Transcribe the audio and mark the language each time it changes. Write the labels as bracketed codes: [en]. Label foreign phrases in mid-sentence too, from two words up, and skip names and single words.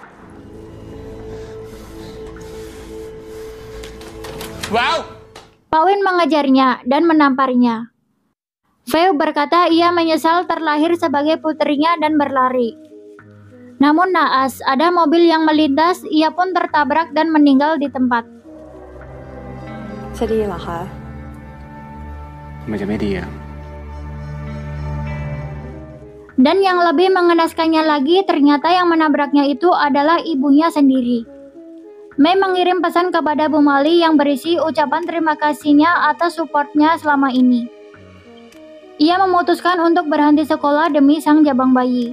[id] Wow! Pak Win mengejarnya dan menamparnya. Fei berkata ia menyesal terlahir sebagai putrinya dan berlari. Namun naas, ada mobil yang melintas, ia pun tertabrak dan meninggal di tempat. [th] จะดีเหรอคะ มันจะไม่ดีอะ [id] Dan yang lebih mengenaskannya lagi, ternyata yang menabraknya itu adalah ibunya sendiri. Mei mengirim pesan kepada Bu Mali yang berisi ucapan terima kasihnya atas supportnya selama ini. Ia memutuskan untuk berhenti sekolah demi sang jabang bayi.